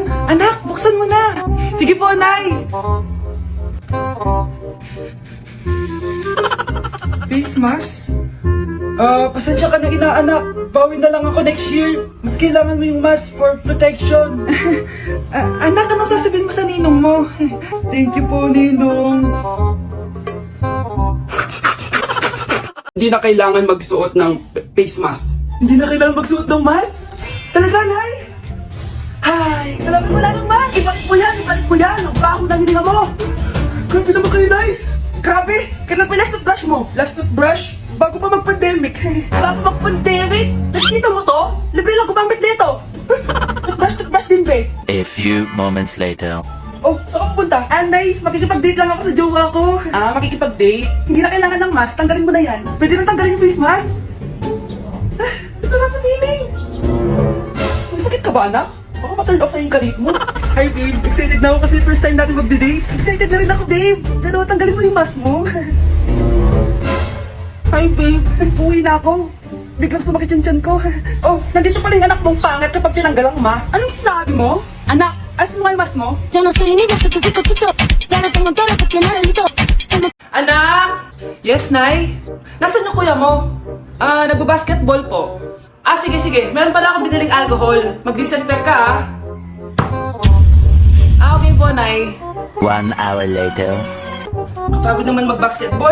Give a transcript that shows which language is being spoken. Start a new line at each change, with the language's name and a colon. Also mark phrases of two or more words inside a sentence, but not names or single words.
Filipino: Anak, buksan mo na. Sige po, Nay.
English: Face mask?
Filipino: Pasensya ka na inaanak. Bawi na lang ako
English: next year.
Filipino: Mas kailangan mo yung mask
English: for protection.
Filipino: Anak, anong sasabihin mo sa ninong mo?
English: Thank you
Filipino: po, ninong. Hindi na kailangan magsuot ng
English: face mask.
Filipino: Hindi na kailangan magsuot ng mask? Talaga, Nay? Ay, salamat mo na naman. Ibalik mo yan, ibalik mo yan. Ang baho na hininga mo. Grabe naman kayo, Nay. Grabe. Kailan pa yung
English: last toothbrush
Filipino: mo?
English: Last toothbrush?
Filipino: Bago pa mag-pandemic. Bago mag-pandemic? Nakikita mo to? Libre lang gumamit nito. Toothbrush din, be.
English: A few moments later.
Filipino: Oh, saan ka pupunta? Anday, makikipag-date lang ako sa jowa ko. Makikipag-date? Hindi na kailangan ng mask, tanggalin mo na yan. Pwede nang tanggalin yung
English: face mask?
Filipino: Masarap sa feeling. May sakit ka ba, anak? Baka ma-
English: turn off
Filipino: sa yung kalit mo.
English: Hi, babe.
Filipino: Excited na ako kasi
English: first time
Filipino: natin mag-date. Excited na rin ako, babe. Pero tanggalin mo yung mask mo.
English: Hi, babe.
Filipino: Uwi na ako. Biglang sumakit yung tiyan ko. Oh, nandito pa rin yung anak mong pangit kapag tinanggal ang mask. Anong sabi mo? Anak, ayos mo nga yung mask mo?
Spanish: Yo no soy niña, soy tu pico chito. Ya no tengo cara porque no necesito.
Filipino: Anak! Yes, Nay? Nasaan yung kuya mo? Nagbabasketball po. Sige. Meron pala akong biniling alcohol. Mag-disinfect ka, okay po, Nay.
English: 1 hour later.
Filipino: Pagod naman mag-basketball.